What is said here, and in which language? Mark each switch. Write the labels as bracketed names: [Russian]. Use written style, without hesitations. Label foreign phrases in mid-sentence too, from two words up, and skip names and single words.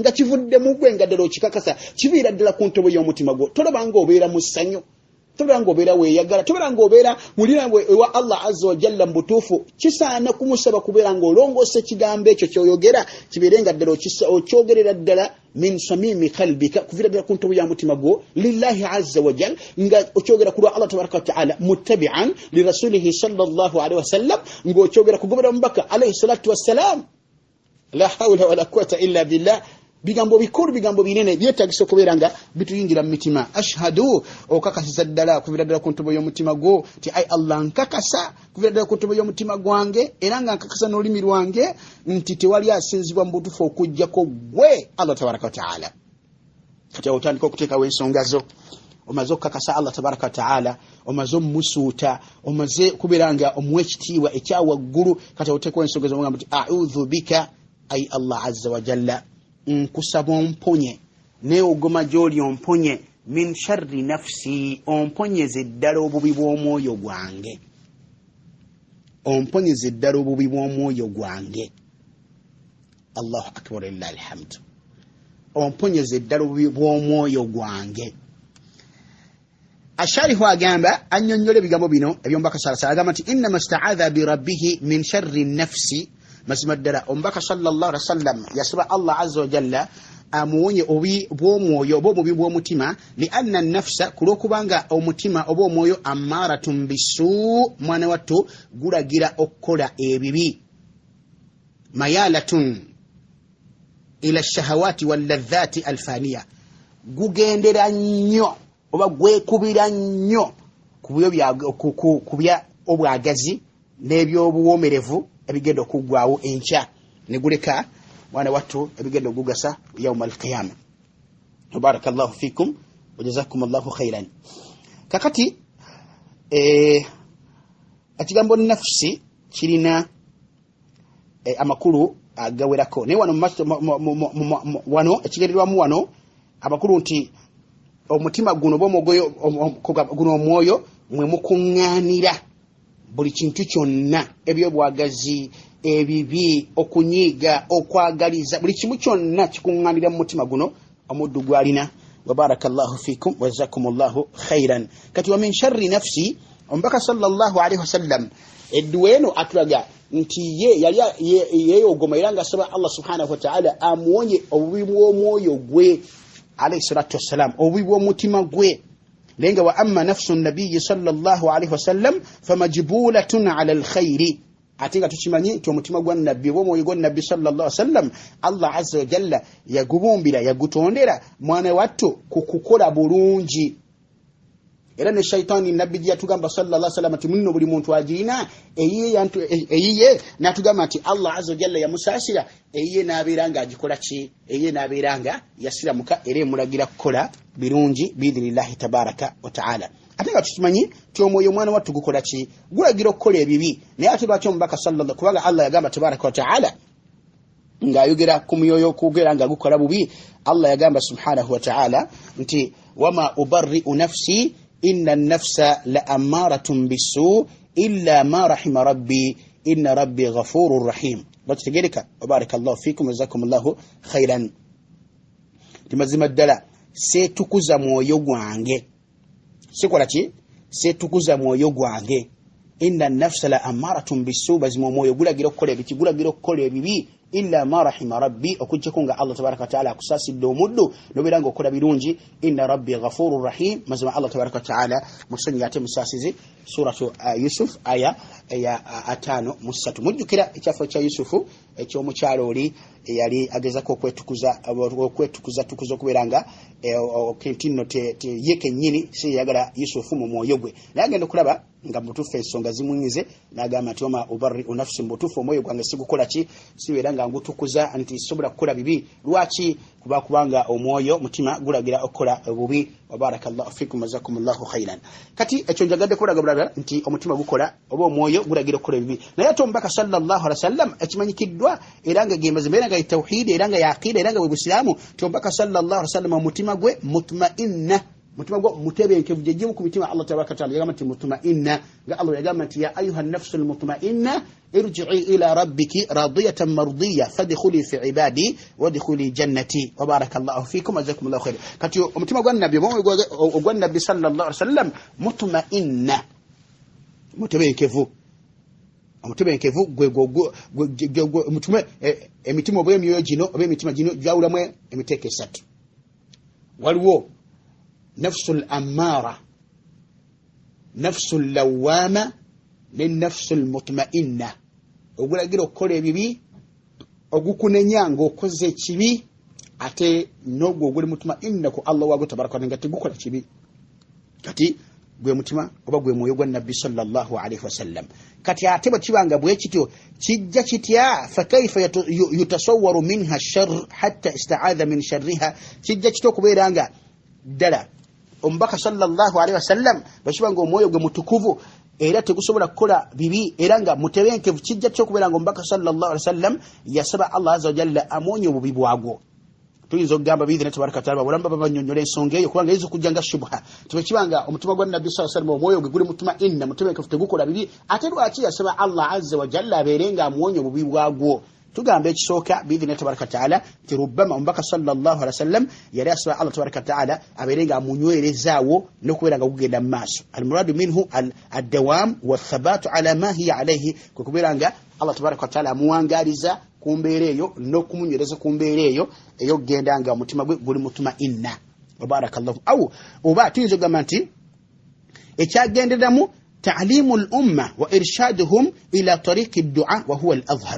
[Ganda] nga kivudde mu gwe nga ddala okikakasa kibiira ddala ku ntobo y'omutima gwo tolabanga obeera mu ssanyu toberango obera weyagala toberango obera mulirango ewa [Arabic] الله عز وجل [Ganda] mbutufu kisaana kumusaba kuberango olongose kigambo ekyo kyoyogera kiberenga ddala okyogerera ddala [Arabic] من صميم قلبك [Ganda] kuvira ddala ku ntobo ya mutima gwo [Arabic] لله عز وجل [Ganda] nga okyogera ku [Arabic] الله تبارك وتعالى متبعا لرسوله صلى الله عليه وسلم [Ganda] ngo okyogera kugobera mubaka [Arabic] عليه الصلاة والسلام لا حول ولا قوة إلا بالله [Ganda] bigambo bikuru bigambo binene byetagiso kuberanga bituyingira mu mitima ashhadu okakasa ddala kuvira ddala ku ntobo y'omutima gwo ti ay Allah nkakasa kuvira ddala ku ntobo y'omutima gwange era nga nkakasa n'olulimi lwange nti tewali asinzibwa mu butuufu okuggyako gwe [Arabic] الله تبارك وتعالى [Ganda] kati otandika okuteekawo ensonga zo omaze okukakasa [Arabic] الله تبارك وتعالى [Ganda] omaze omusuuta omaze kubeera nga omuwa ekitiibwa ekyawaggulu kati oteekawo ensonga zo omugamba nti [Arabic] أعوذ بك [Ganda] ay [Arabic] الله عز وجل [Ganda] nkusaba omponye neogoma gy'oli omponye [Arabic] من شر نفسي [Ganda] omponyeze ddala obubi bw'omwoyo gwange omponyeze ddala obubi bw'omwoyo gwange [Arabic] الله أكبر لله الحمد [Ganda] omponyeze ddala obubi bw'omwoyo gwange asharihu agamba annyonnyola ebigambo bino ebyomubaka salasala agamba nti [Arabic] إنما استعاذ بربه من شر نفسي [Ganda] mazima ddala omubaka [Arabic] صلى الله عليه وسلم [Ganda] yasaba [Arabic] الله عز وجل [Ganda] amuwonye obubi bw'omwoyo oba omubi bw'omutima [Arabic] لأن النفس [Ganda] kulwokubanga omutima oba omwoyo [Arabic] أمارة بالسوء [Ganda] mwana wattu gulagira okukola ebibi [Arabic] ميالة إلى الشهوات واللذات الفانية [Ganda] gugendera nnyo oba gwekubira nnyo kubya obwagazi n'ebyobuwomerevu ebigenda okuggwaawo enkya ne guleka mwana wattu ebigenda okugasa [Arabic] يوم القيامة بارك الله فيكم وجزاكم الله خيرا [Ganda] kakati ekigambo nafsi kirina amakulu agawerako naye wano ekigenderwamu wano amakulu nti omutima guno bw'omwoyo guno omwoyo mwe mukuŋŋaanira buli kintu kyonna ebyobwagazi ebibi okunyiiga okwagaliza buli kimu kyonna kikuŋŋaanira mu mutima guno omuddu gwalina [Arabic] وبارك الله فيكم وجزاكم الله خيرا [Ganda] kati [Arabic] ومن شر نفسي [Ganda] omubaka [Arabic] صلى الله عليه وسلم [Ganda] edduwa eno atulaga nti ye yali yeeyogoma era ng'asaba [Arabic] الله سبحانه و [Ganda] ta'ala amuwonye obubi bw'omwoyo gwe [Arabic] عليه الصلاة والسلام [Ganda] obubi bw'omutima gwe lenga [Arabic] وأما نفس النبي صلى الله عليه وسلم فمجبولة على الخير [Ganda] ate nga tukimanyi nti omutima gwa nabbi oba omwoyo gwa nabbi [Arabic] صلى الله عليه وسلم الله عز وجل [Ganda] yagubumbira yagutondera mwana wattu ku kukola bulungi era ne shaitani nabbi gye yatugamba [Arabic] صلى الله عليه وسلم [Ganda] ati munno buli muntu agirina eyiye natugamba nti [Arabic] الله عز وجل [Ganda] yamusaasira eyiye n'abeera nga agikola ki eyiye n'abeera nga yasiramuka era emulagira kukola birungi [Arabic] بإذن الله تبارك وتعالى [Ganda] ate nga tukimanyi ti omwoyo mwana wattu gukola ki gulagira okukola ebibi naye ate lwaki omubaka sallallahu kubanga Allah yagamba [Arabic] تبارك وتعالى [Ganda] ng'ayogera ku myoyo kugera nga gukola bubi Allah yagamba [Arabic] سبحانه وتعالى [Ganda] nti [Arabic] وما أبرئ نفسي إن النفس لأمارة بالسوء إلا ما رحم ربي إن ربي غفور رحيم [Ganda] bakitegereka [Arabic] بارك الله فيكم جزاكم الله خيرا [Ganda] timazima ddala setukuza mwoyo gwange sikola ki setukuza mwoyo gwange [Arabic] إن النفس لأمارة بالسوء [Ganda] bazima mwoyo gulagira okukola ebiki gulagira okukola ebibi [Arabic] إلا ما رحم ربي [Ganda] okujjako nga [Arabic] الله تبارك وتعالى [Ganda] akusasidde omuddu nobeera nga okola birungi [Arabic] إن ربي غفور رحيم [Ganda] mazima [Arabic] الله تبارك وتعالى [Ganda] musonyi ate musasizi suratu Yusuf aya ya 5:3 mujjukira ekyafo kya Yusufu ekyomukyalo oli yali agezako okwetukuza okubeera nga kentino yeke nnyini si yagala Yusufu mu mwoyo gwe naye agenda okulaba nga mutuufu ensonga zimuyinze n'agamba nti [Arabic] وما أبرئ نفسي [Ganda] mutuufu omwoyo gwange sigukola ki sibeera nga ngutukuza nti sobola kukola bibi lwaki kubanga omwoyo mutima gulagira okukola bubi [Arabic] وبارك الله فيكم جزاكم الله خيرا [Ganda] kati ekyo njagadde kulaga bulala nti omutima gukola oba omwoyo gulagira okukola bibi naye ate omubaka [Arabic] صلى الله عليه وسلم [Ganda] ekimanyikiddwa era nga gembaza mbeera nga tawhid era nga yaqida era nga bwe busiramu ti omubaka [Arabic] صلى الله عليه وسلم [Ganda] omutima gwe mutma'inna mutima gwo mutebenkevu jejimu ku mitima [Arabic] الله تبارك تعالى [Ganda] yagamba nti mutma'inna nga Allah yagamba nti [Arabic] يا أيها النفس المطمئنة ارجعي إلى ربك راضية مرضية فادخلي في عبادي وادخلي جنتي وبارك الله فيكم وجزاكم الله خير [Ganda] kati omutima gwa nabbi ogwa nabbi [Arabic] صلى الله عليه وسلم مطمئنة [Ganda] mutebenkevu omutebenkevu gwe mutume emitima oba emyoyo gino oba emitima gino gyawulamu emiteeko esatu waliwo [Arabic] النفس الأمارة النفس اللوامة [Ganda] ne [Arabic] النفس المطمئنة [Ganda] ogulagira okukola ebibi ogukunenya ng'okoze ekibi ate n'ogwo oguli mutma'inna ku Allah waago tabaraka nga tegukola kibi kati gwe mutima oba gwe mwoyo gwa nabbi [Arabic] صلى الله عليه وسلم. [Ganda] Kati ate bwe kibanga bwe kityo kijja kitya [Arabic] فكيف يتصور منها شر حتى استعاذ من شرها, [Ganda] kijja kityo kubeeranga ddala omubaka [Arabic] صلى الله عليه وسلم [Ganda] bwe kibanga omwoyo gwe mutukuvu era tegusobola kukola bibi era nga mutebenkevu, kijja kityo kubeeranga omubaka [Arabic] صلى الله عليه وسلم [Ganda] yasaba [Arabic] الله عز وجل [Ganda] amonye obubi bwagwo. Tuyinza okugamba [Arabic] بإذنه تبارك تعالى [Ganda] balamba babanyonnyola ensonga eyo kubanga ezo kujjanga shubha. Tubekibanga omutima gwa nabbi [Arabic] صلى الله عليه وسلم [Ganda] omwoyo gwe guli mutuma inna mutebenkevu tegukola bibi, ate lwaki yasaba [Arabic] الله عز وجل [Ganda] abeerenga amuwonye obubi bwagwo. Tugamba ekisooka [Arabic] بإذنه تبارك تعالى [Ganda] ti rubbama omubaka [Arabic] صلى الله عليه وسلم [Ganda] yali asaba [Arabic] الله تبارك تعالى [Ganda] abeerenga amunywerezaawo n'okubeera nga kugenda mu maaso. [Arabic] المراد منه الدوام والثبات على ما هي عليه, [Ganda] kwe kubeera nga [Arabic] الله تبارك تعالى [Ganda] amuwangaliza ku mbeera eyo n'okumunywereza ku mbeera eyo ey'okugenda nga omutima gwe guli mutuma inna. [Arabic] Barakallahu. [Ganda] Aw oba tuyinza okugamba nti ekyagenderamu [Arabic] تعليم الأمة وإرشادهم إلى طريق الدعاء وهو الأظهر.